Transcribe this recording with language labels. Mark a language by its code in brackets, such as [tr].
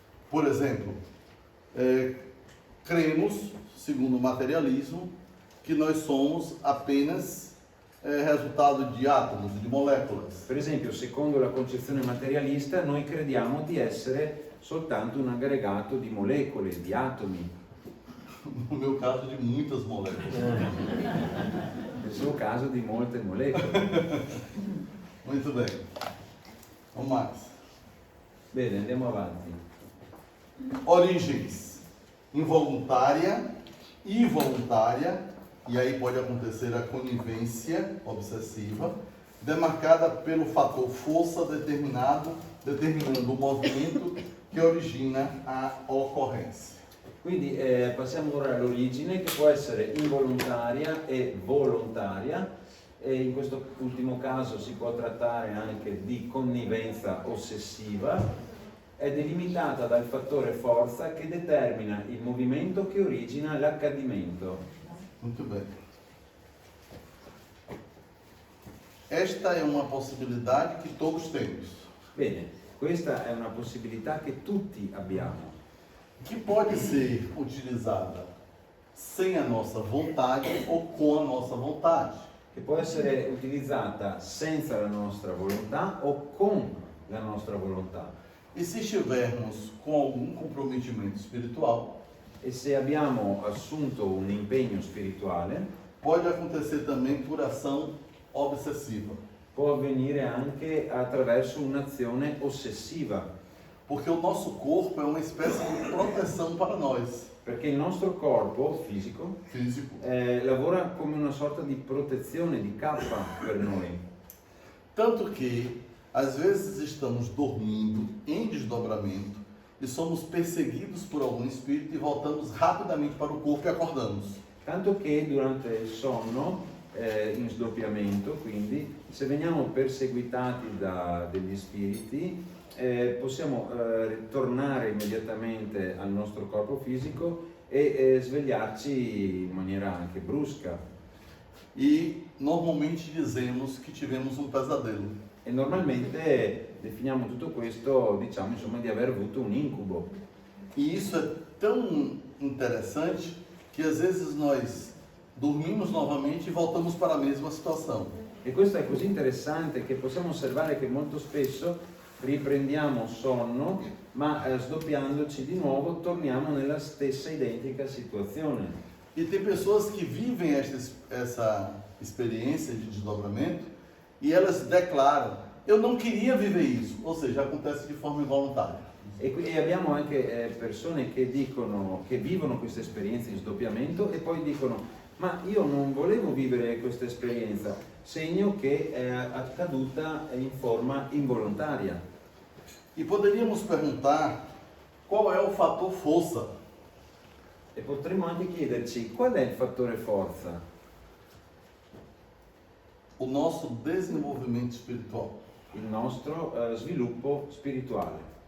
[pt] Por exemplo, cremos, segundo o materialismo, que nós somos apenas resultado de átomos, de moléculas. [it] Per esempio, secondo la concezione materialista, noi crediamo di essere soltanto un aggregato di molecole, di atomi, [pt] No meu caso, de muitas moléculas. [it] nel suo caso di molte molecole. [pt] Muito bem. Vamos mais. [it] Bene, andiamo avanti. [pt] Origens involuntária e voluntária, e aí pode acontecer a conivência obsessiva, demarcada pelo fator força determinando o movimento [it] che origina a occorrenza. Quindi passiamo ora all'origine, che può essere involontaria e volontaria, e in questo ultimo caso si può trattare anche di connivenza ossessiva, è delimitata dal fattore forza che determina il movimento che origina l'accadimento. [pt] Muito bem. Esta é uma possibilidade que todos temos, [it] Bene, questa è una possibilità che tutti abbiamo, [pt] que pode ser utilizada sem a nossa vontade ou com a nossa vontade. [it] che può essere utilizzata senza la nostra volontà o con la nostra volontà. [pt] E se estivermos com algum comprometimento espiritual, [it] E se abbiamo assunto un impegno spirituale, [pt] pode acontecer também por ação obsessiva, [it] può avvenire anche attraverso un'azione ossessiva, [pt] porque o nosso corpo é uma espécie de proteção para nós, [it] perché il nostro corpo fisico [pt] físico. [it] lavora come una sorta di protezione, di cappa per noi. [pt] Tanto que, às vezes, estamos dormindo em desdobramento e somos perseguidos por algum espírito e voltamos rapidamente para o corpo e acordamos. [it] Tanto che durante il sonno, in sdoppiamento, quindi, se veniamo perseguitati da degli spiriti, possiamo tornare immediatamente al nostro corpo fisico e svegliarci in maniera anche brusca. [pt] E normalmente dizemos que tivemos um pesadelo. [it] E normalmente definiamo tutto questo, diciamo insomma, di aver avuto un incubo. [pt] E isso é tão interessante que às vezes nós dormimos novamente e voltamos para a mesma situação. [it] E questo è così interessante che possiamo osservare che molto spesso riprendiamo sonno, ma sdoppiandoci di nuovo torniamo nella stessa identica situazione. [pt] E tem pessoas que vivem essa experiência de desdobramento e elas declaram: eu não queria viver isso, ou seja, acontece de forma involuntária. [it] E abbiamo anche persone che dicono, che vivono questa esperienza di sdoppiamento e poi dicono: ma io non volevo vivere questa esperienza, segno che è accaduta in forma involontaria. [pt] E poderíamos perguntar qual é o fator força. [it] E potremmo anche chiederci qual è il fattore forza? [pt] O nosso desenvolvimento espiritual. [it] Il nostro sviluppo spirituale.